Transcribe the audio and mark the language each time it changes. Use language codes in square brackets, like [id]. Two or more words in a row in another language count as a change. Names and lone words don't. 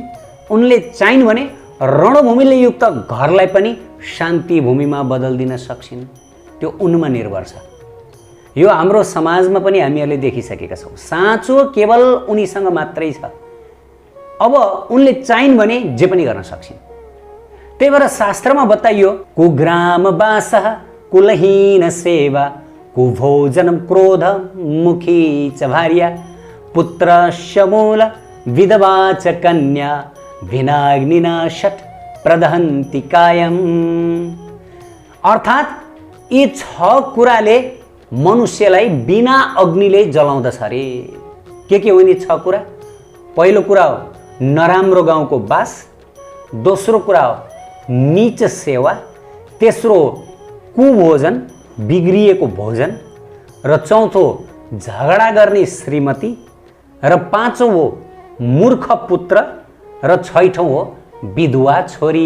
[ne] उनले चाहिन् भने रणभूमिले युक्त घरलाई पनि शान्ति भूमिमा बदल्दिन सक्छिन्। त्यो उनमा निर्भर छ। यो हाम्रो समाजमा पनि हामीहरूले देखिसकेका छौँ। साँचो केवल उनीसँग मात्रै छ। अब उनले चाहिन् भने जे पनि गर्न सक्छिन्। त्यही भएर शास्त्रमा बताइयो, [sa] कुग्राम बासः कुलहीन सेवा कुभोजन क्रोध मुखी च भार्या पुत्रस्य मूल विधवा च कन्या विनाग्निना षट् प्रदहन्ति कायम। [ne] अर्थात् यी 6 कुराले मनुष्यलाई बिना अग्निले जलाउँदछ अरे। के हो यी 6 कुरा? पहिलो कुरा हो नराम्रो गाउँको बास, दोस्रो कुरा हो नीच सेवा, तेस्रो कुभोजन बिग्रिएको भोजन, र चौथो झगडा गर्ने श्रीमती, र पाँचौँ हो मूर्ख पुत्र, र छैठौँ हो विधवा छोरी।